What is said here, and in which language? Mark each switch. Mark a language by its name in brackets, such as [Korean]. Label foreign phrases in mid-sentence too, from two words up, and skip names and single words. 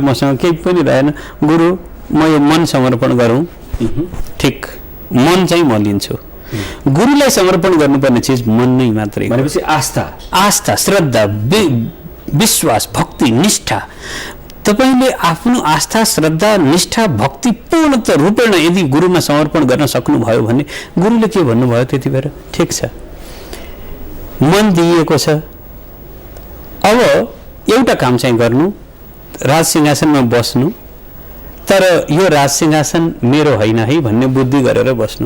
[Nepali] मसँग केही पनि रहेन। गुरु म यो मन समर्पण गरौँ? ठिक, मन चाहिँ म लिन्छु। गुरुलाई समर्पण गर्नुपर्ने चिज मन नै मात्रै भनेपछि आस्था, श्रद्धा, विश्वास, भक्ति, निष्ठा। तपाईले आफ्नो आस्था, श्रद्धा, निष्ठा, भक्ति पूर्णत रूपेण यदि गुरुमा समर्पण गर्न सक्नुभयो भने गुरुले के भन्नुभयो त्यति बेर? ठिक छ, मन दिइएको छ। अब एउटा काम चाहिँ गर्नु, राज सिंहासनमा बस्नु, तर यो राज सिंहासन मेरो होइन है भन्ने बुद्धि गरेर बस्नु।